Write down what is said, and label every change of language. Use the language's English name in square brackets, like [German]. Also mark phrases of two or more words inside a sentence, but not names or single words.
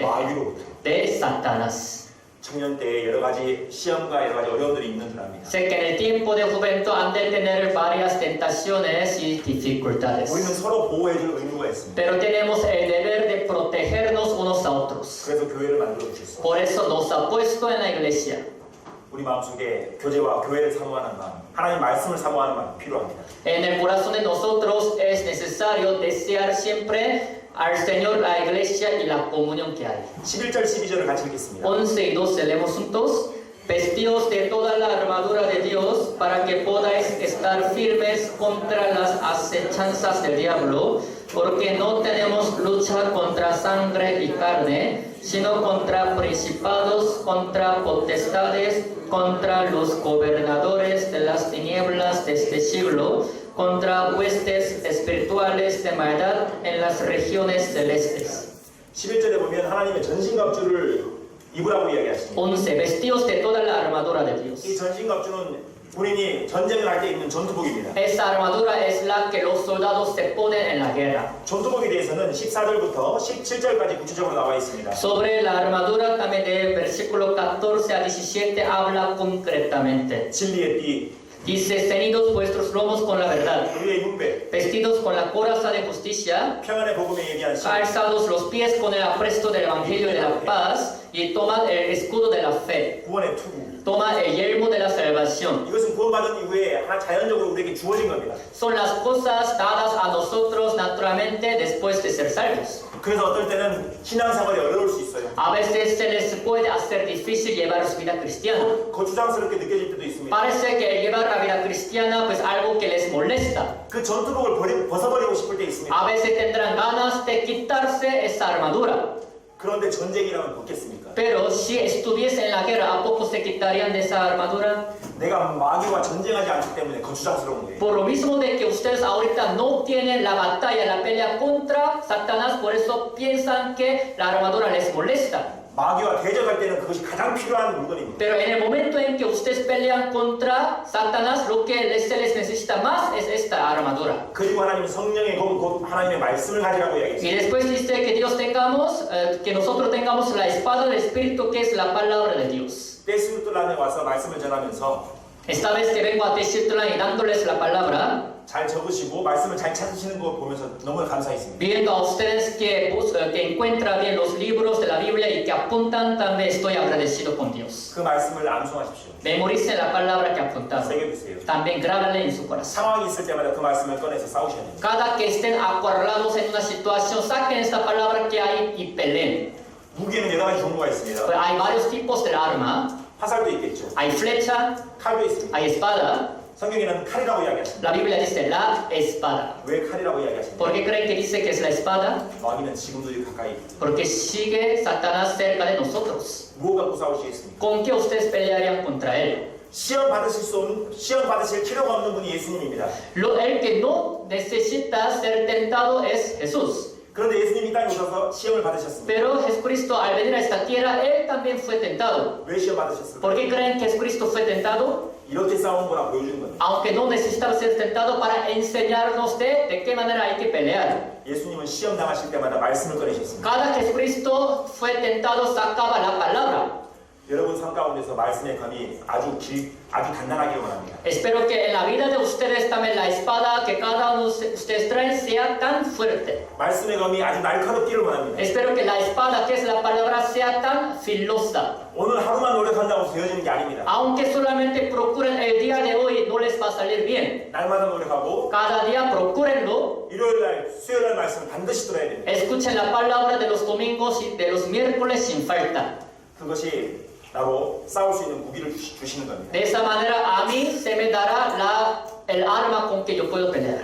[Korean] 마귀로부터. [Spanish] de Satanás. [Korean] 청년 때에 여러 가지 시험과 여러 가지 어려움들이 있는 줄 압니다. [Spanish] Sé que en el tiempo de juventud han de tener varias tentaciones y dificultades. [Korean] 우리는 서로 보호해줄 의무가 있습니다. [Spanish] Pero tenemos el deber de protegernos unos a otros. [Korean] 그래서 교회를 만들어 주셨습니다. [Spanish] Por eso nos ha puesto en la iglesia. [Korean] 우리 마음속에 교제와 교회를 사모하는 마음, 하나님 말씀을 사모하는 마음 필요합니다. [Spanish] En el corazón de nosotros es necesario desear siempre al Señor, la iglesia y la comunión que hay. [Korean] 11절 12절을 같이 읽겠습니다. [Spanish] 11 y 12 leemos juntos. Vestíos de toda la armadura de Dios para que podáis estar firmes contra las acechanzas del diablo, porque no tenemos lucha contra sangre y carne, sino contra principados, contra potestades, contra los gobernadores de las tinieblas de este siglo, contra huestes espirituales de maldad en las regiones celestes. [Korean] 11절에 보면 하나님의 전신갑주를 입으라고 이야기하십니다. 11. [Spanish] Vestíos de toda la armadura de Dios. [Korean] 이 전신갑주는 군인이 전쟁을 할 때 입는 전투복입니다. [Spanish] Esta armadura es la que los soldados se ponen en la guerra. [Korean] 전투복에 대해서는 14절부터 17절까지 구체적으로 나와 있습니다. [Spanish] Sobre la armadura también del versículo 14 a 17 habla concretamente. [Korean] 진리의 띠, [Spanish] Dice, ceñidos vuestros lomos con la verdad, [Korean] 우리의 융배, [Spanish] vestidos con la coraza de justicia, [Korean] 평안의 복음에 예비한 신, [Spanish] calzados los pies con el apresto del evangelio de la paz, y tomad el escudo de la fe, [Korean] 구원의 투구. [Spanish] toma el yelmo de la salvación. [Korean] 이것은 구원받은 이후에 하나 자연적으로 우리에게 주어진 겁니다. [Spanish] Son las cosas dadas a nosotros naturalmente después de ser salvos. [Korean] 그래서 어떨 때는 신앙생활이 어려울 수 있어요. [Spanish] A veces se les puede hacer difícil llevar su vida cristiana. [Korean] 거추장스럽게 느껴질 때도 있습니다. [Spanish] Parece que el llevar la vida cristiana pues algo que les molesta. [Korean] 그 전투복을 벗어버리고 싶을 때 있습니다. [Spanish] A veces tendrán ganas de quitarse esa armadura. [Korean] 그런데 전쟁이라면 벗겠습니까? [Spanish] Pero si estuviese en la guerra, ¿a poco se quitarían de esa armadura? [Korean] 내가 마귀와 전쟁하지 않기 때문에 거추장스러운 거예요. [Spanish] Por lo mismo de que ustedes ahorita no tienen la batalla, la pelea contra Satanás, por eso piensan que la armadura les molesta. [Korean] 마귀와 대적할 때는 그것이 가장 필요한 물건입니다. [Spanish] Pero en el momento en que ustedes pelean contra Satanás, lo que se les necesita más es esta armadura. [Korean] 그리고 하나님은 성령의 곧 하나님의 말씀을 가지라고 [Spanish] Y [Korean] 이야기했습니다. [Spanish] después dice que que nosotros tengamos la espada del Espíritu, que es la palabra de Dios. [Korean] 데스루틀란에 와서 말씀을 전하면서 [Spanish] Esta vez que vengo a Teshitlan y dándoles la palabra, [Korean] 잘 적으시고 말씀을 잘 찾으시는 거 보면서 너무 감사했습니다. [Spanish] viendo a ustedes que encuentran bien los libros de la Biblia y que apuntan, también estoy agradecido con Dios. [Korean] 그 말씀을 암송하십시오. [Spanish] Memoricen la palabra que apuntaron. [Korean] 새겨두세요. [Spanish] También grábala en su corazón. [Korean] 상황이 있을 때마다 그 말씀을 꺼내서 싸우셔야 됩니다. [Spanish] Cada que estén acorralados en una situación, saquen esta palabra que hay y peleen. [Korean] 무기에는 여러 가지 종류가 있습니다. [Spanish] Pues hay varios tipos de arma. [Korean] 화살도 있겠죠. [Spanish] Hay flecha, [Korean] 칼도 있습니다. [Spanish] hay espada. [Korean] 성경에는 칼이라고 이야기하십니다. [Spanish] La Biblia dice la espada. [Korean] 왜 칼이라고 이야기하십니까? [Spanish] ¿Por qué creen que dice que es la espada? [Korean] 마귀는 지금도 가까이 [Spanish] Porque sigue Satanás cerca de nosotros. [Korean] 무엇 갖고 싸우시겠습니까? [Spanish] ¿Con qué ustedes pelearían contra él? [Korean] 시험 받으실 필요가 없는 분이 예수님입니다. [Spanish] El que no necesita ser tentado es Jesús. [Korean] 그런데 예수님이 땅에 오셔서 시험을 받으셨습니다. [Spanish] Pero Jesucristo al venir a esta tierra, él también fue tentado. [Korean] 왜 시험 받으셨을까요? [Spanish] ¿Por qué creen que Jesucristo fue tentado? [Korean] 이렇게 싸우는 거라 보여주는 겁니다. [Spanish] Aunque no necesitaba ser tentado para enseñarnos de qué manera hay que pelear. [Korean] 예수님은 시험 당하실 때마다 말씀을 꺼내셨습니다. [Spanish] Cada Jesucristo fue tentado, sacaba la palabra. [Korean] 여러분 삶 가운데서 말씀의 감이 아주 단단하기를 원합니다. [Spanish] Espero que en la vida de ustedes también la espada que cada uno de ustedes traen sea tan fuerte. [Korean] 말씀의 감이 아주 날카롭기를 원합니다. [Spanish] Espero que la espada, que es la palabra, sea tan filosa. [Korean] 오늘 하루만 노력한다고 되어지는 게 아닙니다. [Spanish] Aunque solamente procuren el día de hoy, no les va a salir bien. [Korean] 날마다 노력하고 [Spanish] Cada día procúrenlo. [Korean] 일요일날, 수요일날 말씀을 반드시 들어야 됩니다. [Spanish] Escuchen la palabra de los domingos y de los miércoles sin falta. [Korean] 그것이 나로 싸울 수 있는 무기를 주시는 겁니다. [Spanish] De esa manera a mí se me dará el arma con que yo puedo pelear.